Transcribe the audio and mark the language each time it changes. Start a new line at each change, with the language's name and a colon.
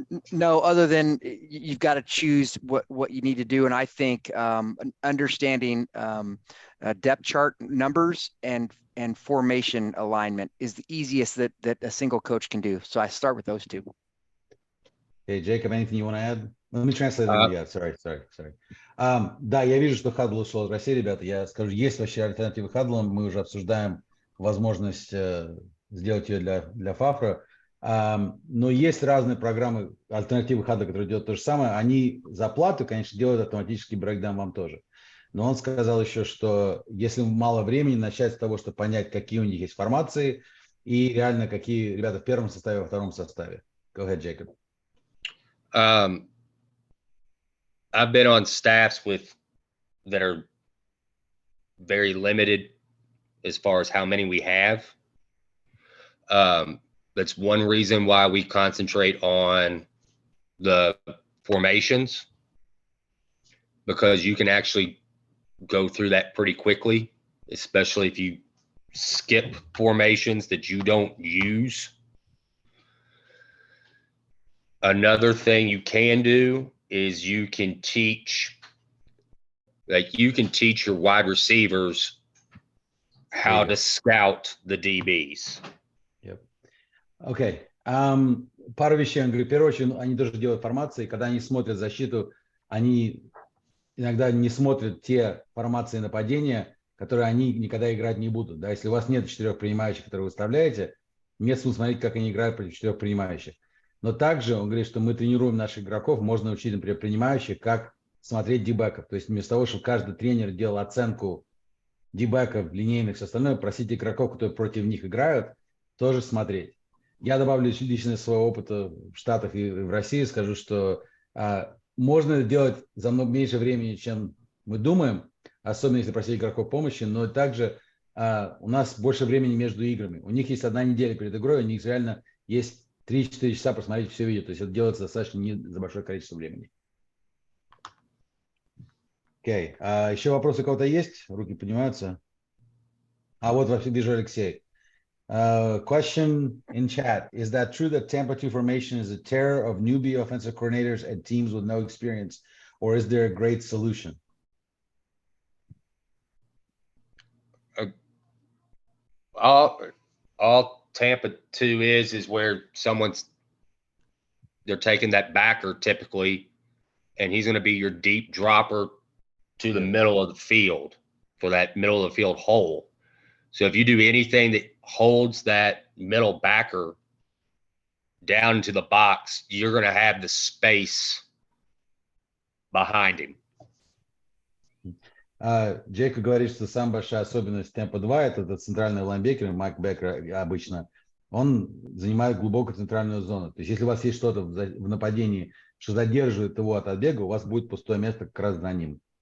English: No, other than you've got to choose what you need to do. And I think understanding depth chart numbers and formation alignment is the easiest that a single coach can do. So I start with those two. Hey, Jacob, anything you want to add? Let me translate it. Yeah, sorry.
Russian: Да, я вижу, что Huddle ушел из России, ребята. Я скажу, есть вообще альтернативы Huddle. Мы уже обсуждаем возможность сделать ее для Фафра. Но есть разные программы, альтернативы Huddle, которые делают то же самое. Они за плату, конечно, делают автоматический брейкдаун вам тоже. Но он сказал еще, что если мало времени, начать с того, чтобы понять, какие у них есть формации и реально какие ребята в первом составе, во втором составе.
English: Go ahead, Jacob.
Russian: I've been on staffs that are very limited as far as how many we have. That's one reason why we concentrate on the formations, because you can actually go through that pretty quickly, especially if you skip formations that you don't use. Another thing you can do is you can teach your wide receivers how to scout the DBs. Yep. Окей. Пару вещей. Он говорит, в первую очередь, они тоже делают формации. Когда они смотрят защиту, они иногда не смотрят те формации нападения, которые они никогда играть не будут. Да? Если у вас нет 4 принимающих, которые вы выставляете, нет смысла смотреть, как они играют против 4 принимающих. Но также он говорит, что мы тренируем наших игроков, можно учить, например, принимающих, как смотреть дебеков. То есть вместо того, чтобы каждый тренер делал оценку дебеков, линейных, все остальное, просить игроков, которые против них играют, тоже смотреть. Я добавлю лично своего опыта в Штатах и в России, скажу, что можно это делать за много меньше времени, чем мы думаем, особенно если просить игроков помощи, но также у нас больше времени между играми. У них есть 1 неделя перед игрой, у них реально есть 3-4 часа посмотреть все видео. То есть это делается достаточно не за большое количество времени. Окей. Еще вопросы у кого-то есть? Руки поднимаются. Вот вообще вижу Алексей.
English: Question in chat. Is that true that Tampa 2 formation is a terror of newbie offensive coordinators and teams with no experience? Or is there a great solution? All Tampa 2 is where they're taking that backer typically, and he's going to be your deep dropper to the middle of the field for that middle of the field hole. So if you do anything that holds that middle backer down into the box, you're going to have the space behind him.
Russian: Джейка говорит, что самая большая особенность темпа 2 это центральный лайнбекер, Майк Бекер обычно, он занимает глубокую центральную зону. То есть если у вас есть что-то в нападении, что задерживает его от отбега, у вас будет пустое место как раз за ним.